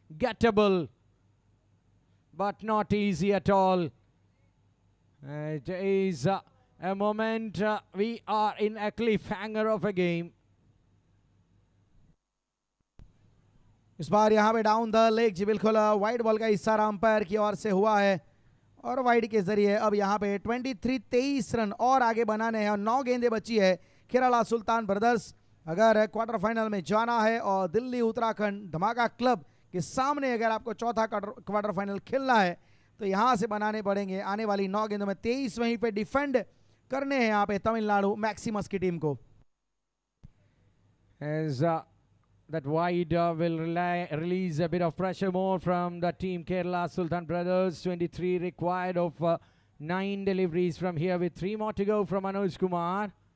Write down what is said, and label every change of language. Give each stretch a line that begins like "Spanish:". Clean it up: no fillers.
English: Gettable, but not easy at all. It is a moment we are in a cliffhanger of a game.
Hindi: इस बार यहाँ पे down the leg जी बिल्कुल wide ball का इशारा umpire की ओर से हुआ है, और वाइड के जरिए अब यहाँ पे 23 रन और आगे बनाने हैं, और 9 गेंदें बची है। केरला सुल्तान ब्रदर्स अगर क्वार्टर फाइनल में जाना है और दिल्ली उत्तराखंड धमाका क्लब के सामने अगर आपको चौथा क्वार्टर फाइनल खेलना है, तो यहाँ से बनाने पड़ेंगे आने वाली 9 गेंदों में 23 वहीं पे डिफेंड करने हैं यहाँ पे तमिलनाडु मैक्सिमस की टीम को।
English: As that wide will release a bit of pressure more from the team Kerala Sulthan Brothers. 23 required of 9 deliveries from here, with 3 more to go from Manoj Kumar.